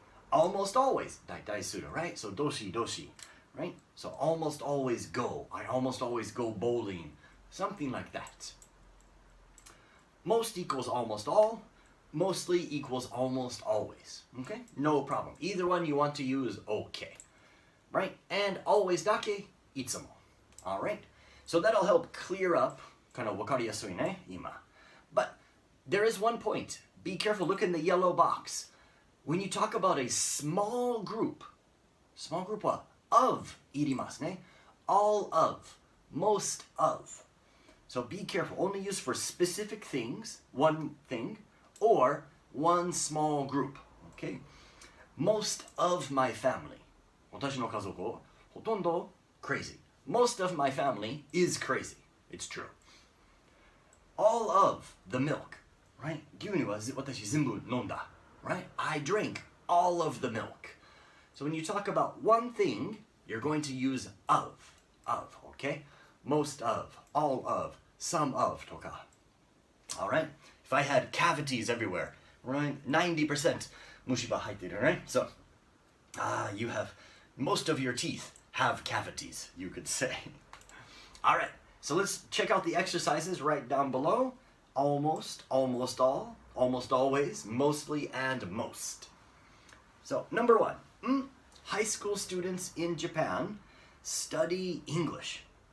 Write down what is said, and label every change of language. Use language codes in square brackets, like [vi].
[en] Almost always, [ja] 大体する, [en] right? So, [ja] どしどし, [en] right? So, almost always go. I almost always go bowling. Something like that. Most equals almost all. Mostly equals almost always. Okay? No problem. Either one you want to use, okay. Right? And always [ja] だけ, いつも. [en] Alright? So that'll help clear up, kind of [ja] わかりやすいね, 今. [en] But there is one point. Be careful. Look in the yellow box. When you talk about a small group は of [ja] いりますね. [en] All of. Most of. So be careful. Only use for specific things, one thing, or one small group. Okay? Most of my family. [ja] 私の家族ほとんど [en] crazy. Most of my family is crazy. It's true. All of the milk. Right? [ja] 牛乳は私全部飲んだ. [en] Right? I drink all of the milk. So when you talk about one thing, you're going to use of. Okay? Most of, all of, some of [ja] とか. [en] Alright? If I had cavities everywhere, right? [ja] 90% 虫歯入ってる, [en] right? So, you have, most of your teeth have cavities, you could say. Alright, so let's check out the exercises right down below. Almost, almost all, almost always, mostly, and most. So, number 1. High school students in Japan study English.